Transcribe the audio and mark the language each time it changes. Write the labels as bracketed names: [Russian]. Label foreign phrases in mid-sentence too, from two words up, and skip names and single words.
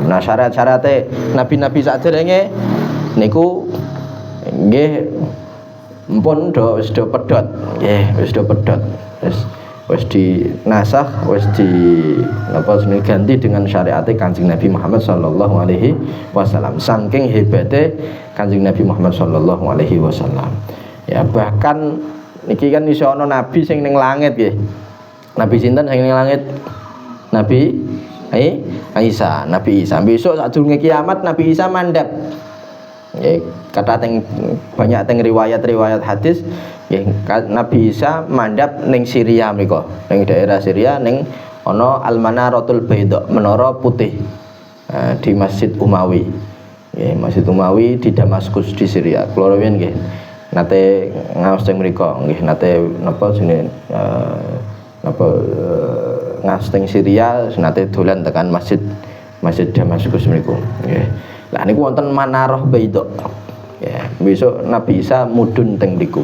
[Javanese] Nah, syarat-syarate nabi-nabi saderenge niku nggih mpun wis do pedhot. Nggih, wis do pedhot. Wis dinasakh, wis di napa jenenge ganti [Indonesian] dengan syariat [Javanese] Kanjeng Nabi Muhammad [Arabic] صلى الله عليه وسلم. [Javanese] Saking hebate Kanjeng Nabi Muhammad [Arabic] صلى الله عليه وسلم. [Javanese] Ya, bahkan niki kan iso ana nabi sing ning langit nggih. Nabi sinten sing ning langit? Nabi Isa, Nabi Isa. Besok sadurunge kiamat Nabi Isa mandap. Nggih, kata teng banyak teng riwayat-riwayat hadis nggih, Nabi Isa mandap ning Syria mriku, ning daerah Syria ning ana Al-Manaratul Baidha, menara putih. [Indonesian] Di Masjid Umawi. [Javanese] Nggih, Masjid Umawi di Damaskus di Syria. Kula riyen nggih nate ngaos teng mriku, nggih nate napa jenenge ngaos teng Syria, nate dolan tekan Masjid Damaskus mriku. Nggih. Lah niku wonten Manarah Baidha. Ya, besok Nabi Isa mudhun teng niku.